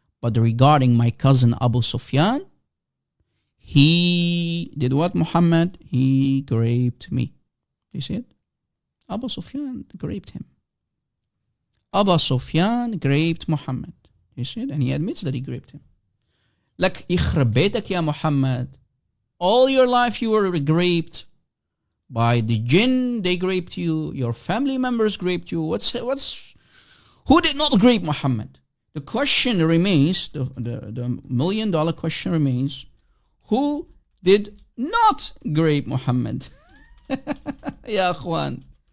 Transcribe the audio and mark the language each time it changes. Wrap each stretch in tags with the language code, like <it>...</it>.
<en>But regarding my cousin Abu Sufyan, he did what, Muhammad? He raped me. You see it? Abu Sufyan raped him. Abu Sufyan raped Muhammad. You see it? And he admits that he raped him.</en> <ar>Like, يخرب بيتك يا Muhammad.</ar> <en>All your life you were raped by the Jinn. They raped you. Your family members raped you. Who did not rape Muhammad? The question remains, the $1 million question remains, who did not rape Muhammad? Ya akhwan.</en>